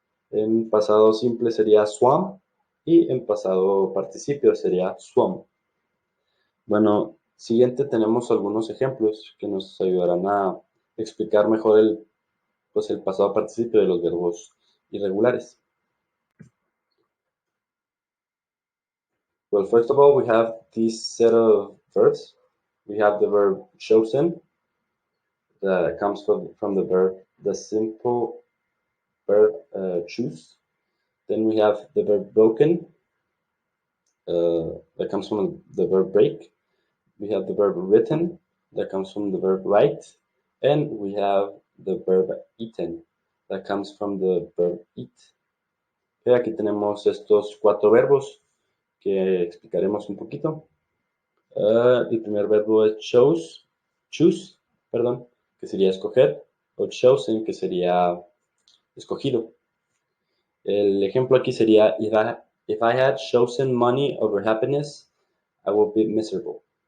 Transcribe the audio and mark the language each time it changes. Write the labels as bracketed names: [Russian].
[Spanish] En pasado simple sería swam y en pasado participio sería swum. Bueno, siguiente tenemos algunos ejemplos que nos ayudarán a explicar mejor el pasado participio de los verbos irregulares. [English] Well, first of all, we have this set of verbs. We have the verb chosen, that comes from the simple verb choose. Then we have the verb broken, that comes from the verb break. We have the verb written, that comes from the verb write. And we have the verb eaten, that comes from the verb eat. [Spanish] Okay, aquí tenemos estos 4 verbos que explicaremos un poquito. El primer verbo es choose, que sería escoger, o chosen, que sería escogido. El ejemplo aquí sería, [English] if I had chosen money over happiness, I would be miserable.